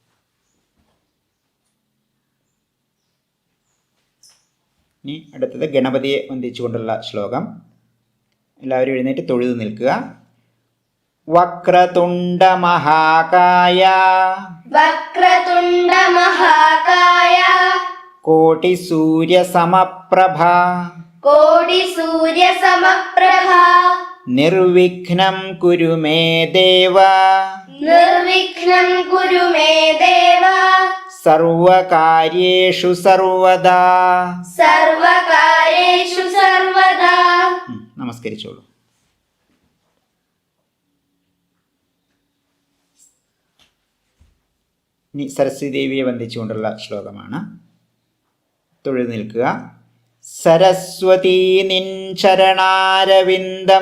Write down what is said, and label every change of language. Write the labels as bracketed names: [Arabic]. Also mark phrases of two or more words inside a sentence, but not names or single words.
[Malayalam] ഇനി അടുത്തത് ഗണപതിയെ വന്ദിച്ചുകൊണ്ടുള്ള ശ്ലോകം. എല്ലാവരും എഴുന്നേറ്റ് തൊഴുതു നിൽക്കുക. [Sanskrit] वक्रतुण्ड महाकाय वक्रतुण्ड महाकाय कोटि सूर्य समप्रभ कोटिसूर्यसमप्रभा निर्विघ्नं कुरु मे देव निर्विघ्नं कुरु मे देव सर्वकार्येषु सर्वदा. सर्वकार्येषु सर्वदा. [Malayalam] നമസ്കരിച്ചോളൂ. ഇനി സരസ്വതി ദേവിയെ വന്ദിച്ചുകൊണ്ടുള്ള ശ്ലോകമാണ്. തൊഴുതു നിൽക്കുക. സരസ്വതീ നിൻ ചരണാരവിന്ദം